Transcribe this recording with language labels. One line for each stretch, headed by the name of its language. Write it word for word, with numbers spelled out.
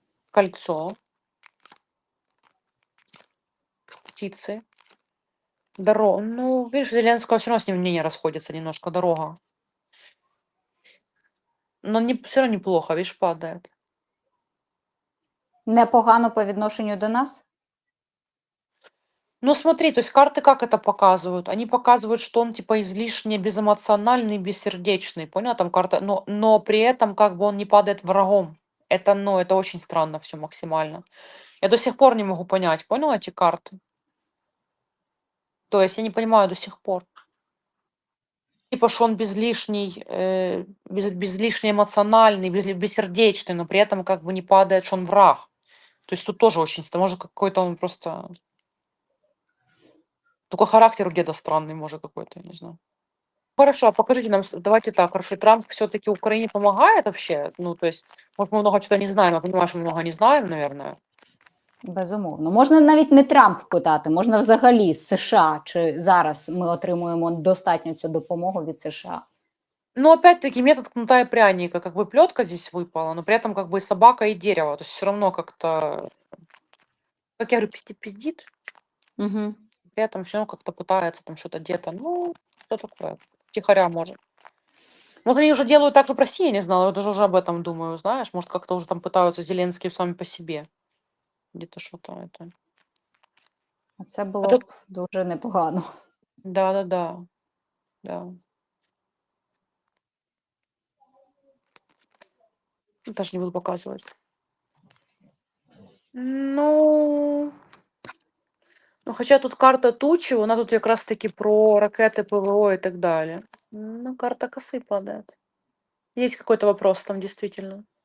Russian: Кольцо, птицы, дорога. Ну, видишь, Зеленского все равно с ним мнение расходится немножко, дорога. Но не... все равно неплохо, видишь, падает.
Ukrainian: Непогано по відношенню до нас?
Russian: Ну смотри, то есть карты как это показывают? Они показывают, что он типа излишне безэмоциональный, бессердечный, понял? Там карта, но, но при этом как бы он не падает врагом. Это, ну, это очень странно все максимально. Я до сих пор не могу понять, понял, эти карты? То есть я не понимаю до сих пор. Типа, что он без лишней, э, без, без лишней эмоциональный, без, бессердечный, но при этом как бы не падает, что он враг. То есть тут тоже очень странно. Может, какой-то он просто... Только характер где-то странный, может, какой-то, я не знаю. Хорошо, а покажите нам, с- давайте так, хорошо, Трамп все-таки Украине помогает вообще? Ну, то есть, может, мы много чего не знаем, я понимаю, что мы много не знаем, наверное.
Ukrainian: Безумовно. Можна навіть не Трамп питати, можна взагалі з США, чи зараз ми отримуємо достатню цю допомогу від США.
Russian: Но опять-таки метод кнута и пряника, как бы плетка здесь выпала, но при этом как бы и собака, и дерево, то есть все равно как-то, как я говорю, пиздит-пиздит, Угу. при этом все равно как-то пытается там что-то где-то, ну, что такое, тихоря может. Может, они уже делают так, чтобы Россия не знала. Я даже уже об этом думаю, знаешь. Может, как-то уже там пытаются Зеленский сами по себе. Где-то что-то это.
Ukrainian: Це було тут- б дуже непогано.
Russian: Да-да-да. Да. Ну, даже не буду показывать. Ну...
Ukrainian: Ну, хоча тут карта тучі, вона тут якраз таки про ракети, ПВО і так далі. Ну, карта коси падає.
Russian: Есть какой-то вопрос там действительно.